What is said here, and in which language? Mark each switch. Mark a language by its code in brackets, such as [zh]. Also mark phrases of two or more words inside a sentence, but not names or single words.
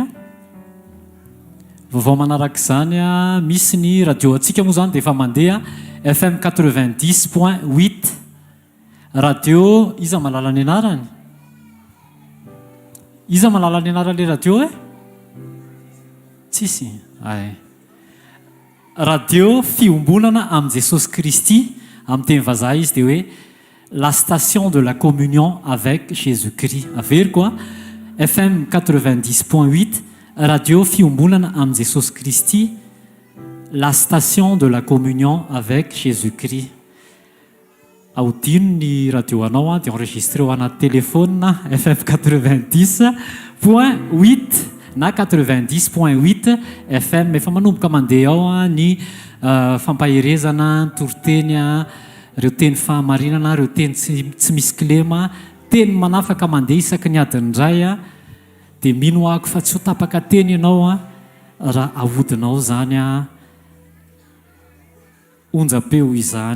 [mg] Vaovao manarak'izany misy ny radio atsika moa zany dia efa mandeha FM 90.8 radio. Iza malala ny anarany? Iza malala ny anarany le radio tsisy radio fiombonana amin'ny Jesosy Kristy amin'ny teny vazaha izy dia hoe [fr] la station de la communion avec Jésus-Christ. [mg] Averiko FM 90.8 radio fiombonana amin'ny Jesosy Kristy, [fr] la station de la communion avec Jésus-Christ. [mg] Audino ny radio anao dia enregistré ho anaty téléphone FM 90.8 na 90.8 FM. Efa manomboka mandeha ao ny fampaherezana toroteny reo teny fahamarinana reo teny tsy misy kilema teny manafaka mandeha isaky ny adiny indray dia mino ahako fa tsy ho tapaka teny ianao raha ahodinao zany onjapeo izany.